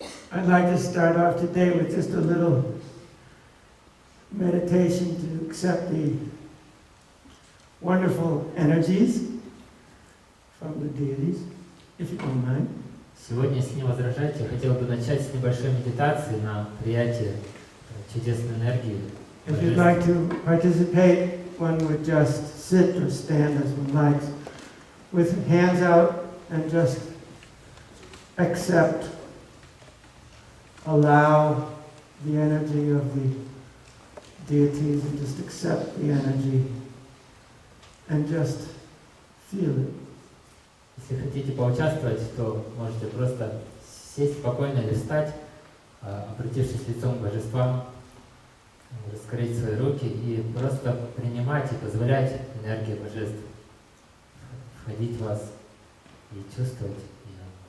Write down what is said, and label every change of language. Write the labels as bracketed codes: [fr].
[en] I'd like to start off today with just a little meditation to accept the wonderful energies from the deities, if you don't mind. [ru] Сегодня, если не возражаете, я хотел бы начать с небольшой медитации на приятие чудесной энергии. [en] If you'd like to participate, one would just sit or stand as one likes, with hands out and just accept, allow the energy of the deities and just accept the energy and just feel it. [ru] Если хотите поучаствовать, то можете просто сесть спокойно или встать, обратившись лицом к божествам, раскрыть свои руки и просто принимать и позволять энергии божеств входить в вас и чувствовать ее.